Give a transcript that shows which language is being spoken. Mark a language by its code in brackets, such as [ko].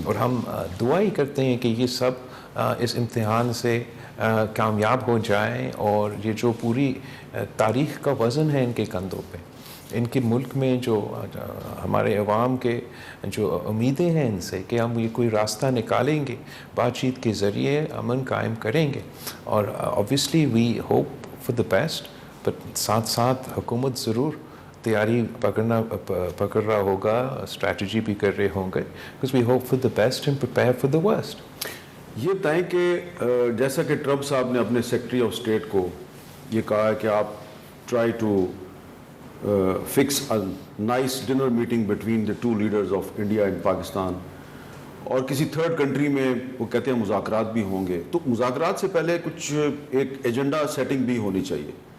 [ur] اور ہم دعا ہی کرتے ہیں کہ یہ سب اس امتحان سے کامیاب ہو جائیں, اور یہ جو پوری تاریخ کا وزن ہے ان کے کندھوں پہ, ان کے ملک میں جو ہمارے عوام کے جو امیدیں ہیں ان سے کہ ہم یہ کوئی راستہ نکالیں گے, بات چیت کے ذریعے امن قائم کریں گے. [en] اور obviously we hope for the best, but [ur] ساتھ ساتھ حکومت ضرور تیاری پکڑ رہا ہوگا, اسٹریٹجی بھی کر رہے ہوں گے, [en] because we hope for the best and prepare for the worst. [ur] یہ بتائیں کہ جیسا کہ ٹرمپ صاحب نے اپنے سیکرٹری آف اسٹیٹ کو یہ کہا ہے کہ آپ [en] try to fix a nice dinner meeting between the two leaders of India and Pakistan, [ur] اور کسی تھرڈ کنٹری میں وہ کہتے ہیں مذاکرات بھی ہوں گے, تو مذاکرات سے پہلے کچھ ایک ایجنڈا سیٹنگ بھی ہونی چاہیے.